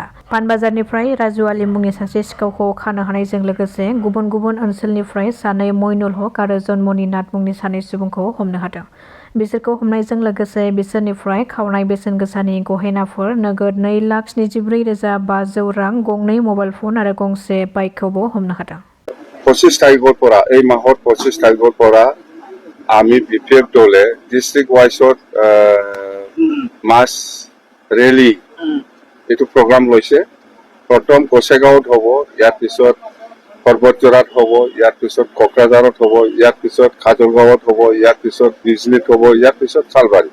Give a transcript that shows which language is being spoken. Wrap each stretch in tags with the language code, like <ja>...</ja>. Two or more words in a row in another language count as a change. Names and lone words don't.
<brx>पानबाजारनिफ्राय राजु आली मुंनि सासे सिखावखौ खानो हानायजों लोगोसे गुबुन गुबुन ओनसोलनिफ्राय सानै मइनुल हक आरो जन्मनि नाथ मुंनि सानै सुबुंखौ हमनो हादों। बिसोरखौ हमनायजों लोगोसे बिसोरनिफ्राय खावनाय बेसेन गोसानि गहेनाफोर नोगोद 2,73,500 रां, गंनै मबाइल फन आरो गंसे बाइकखौबो हमनो हादों।</brx> <as>25 তাৰিখৰ পৰা এই মাহৰ 25 তাৰিখৰ পৰা আমি বিপিএফ দলে ডিস্ট্ৰিক্ট ওয়াইজত</as> <en>mass rally</en> <as>এইটো প্ৰগ্ৰাম লৈছে। প্ৰথম কোচেগাঁৱত হ'ব, ইয়াৰ পিছত পৰ্বতজোৰাত হ'ব, ইয়াৰ পিছত কোকৰাঝাৰত হ'ব, ইয়াৰ পিছত খাজুৰগাঁৱত হ'ব, ইয়াৰ পিছত বিজনীত হ'ব, ইয়াৰ পিছত খালবাৰী।</as>